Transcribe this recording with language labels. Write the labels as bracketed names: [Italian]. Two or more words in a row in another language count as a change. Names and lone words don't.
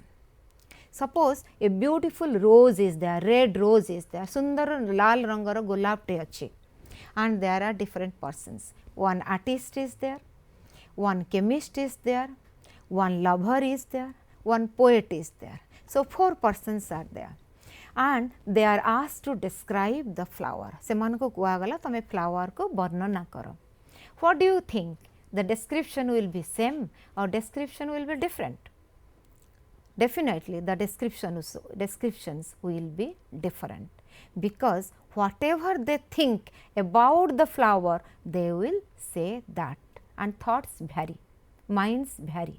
[English] Suppose a beautiful rose is there, red rose is there, [Odia] ସୁନ୍ଦର ଲାଲ ରଙ୍ଗର ଗୋଲାପ ଟେ ଅଛି, [English] and there are different persons. One artist is there, one chemist is there, one lover is there, one poet is there. So 4 persons are there, and they are asked to describe the flower. [Odia] ସେମାନଙ୍କୁ କୁହାଗଲା ତମେ flower को ବର୍ଣ୍ଣନା କର. [English] What do you think? The description will be same or description will be different? Definitely the descriptions will be different, because whatever they think about the flower, they will say that, and thoughts vary, minds vary.